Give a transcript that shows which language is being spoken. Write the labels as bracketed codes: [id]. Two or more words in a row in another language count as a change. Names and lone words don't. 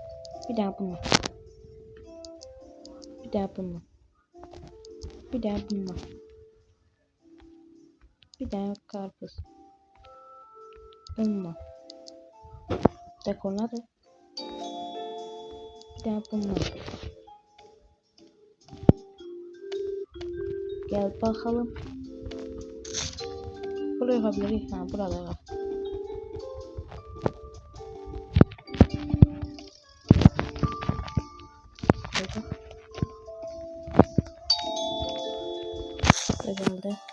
[az] Bir dənə bundan. Bir dənə bundan. Bir dənə bundan. Bir dənə qarpız. Bundan. Dekorladı. Bir dənə bundan. [tr] Gel bakalım. Buraya yapabiliriz. Ha, burada var. Geldi.